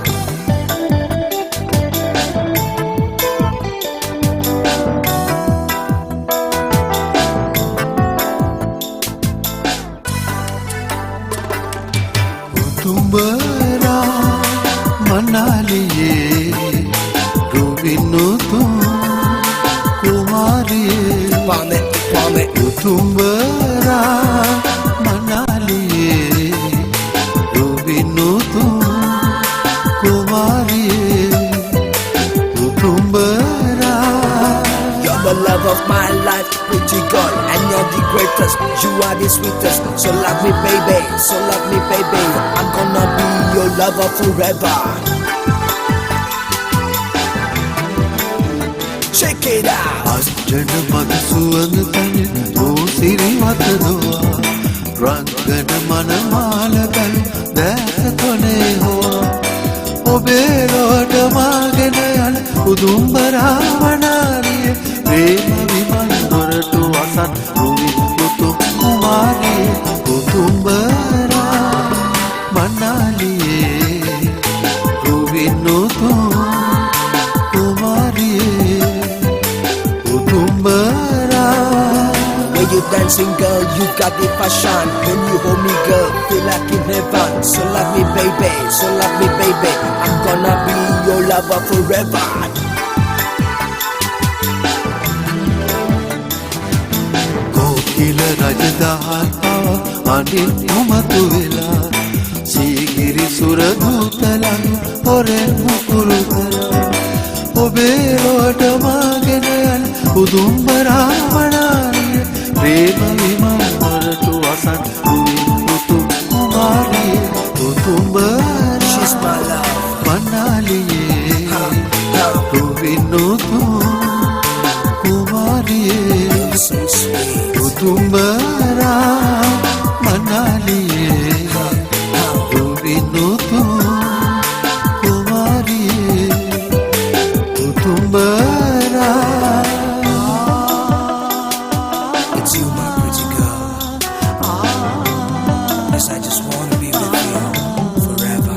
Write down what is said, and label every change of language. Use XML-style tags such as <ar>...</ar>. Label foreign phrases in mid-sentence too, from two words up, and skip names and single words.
<si>උතුම්බරා මනාලියේ රුවිනුතු කුමාරියේ</si> <en>Palm it, palm it.</en> <si>උතුම්බරා මනාලියේ රුවිනුතු කුමාරියේ උතුම්බරා</si> <en>You're the love of my life, pretty girl, and you're the greatest. You are the sweetest. So love me, baby. So love me, baby. I'm gonna be your lover forever. Check it out.</en> <si>අස්ජන මද සුවඳ තනින රෝසිරිවත දොවා රංගන මනමාලකල් දැස කොනේ හොවා ඔබේ රෝඩ මාගෙන යන උදුම්බරා මනාලිය ප්‍රේම විමන් දොරටු අසන් රුවි පුතු කුමාරිය උදුම්බරා මනාලියේ රුවිනුතු කුමාරියේ උදුම්බරා</si> <en>When you dancing, girl, you got the fashion. When you hold me, girl, feel like in heaven. So love me, baby. So love me, baby. I'm gonna be your lover forever.</en> <si>කොකිල රජදහල් අනිත් උමතු වෙලා සීගිරි සුරදූතලන් හොරෙන් මුකුරු කරා ඔබේ රෝට මාගෙන යන උදුම්බරා මනාලිය ප්‍රේම විමන් දොරටු අසන් රුවි පුතු කුමාරිය උදුම්බරා</si> <en>She's my love.</en> <si>මනාලියේ රුවිනුතු කුමාරියේ</si> <en>So sweet.</en> <si>උතුම්බරා මනාලියේ රුවිනුතු කුමාරියේ උතුම්බරා</si> <en>It's you, my pretty girl. Yes, I just wanna be with you forever.</en>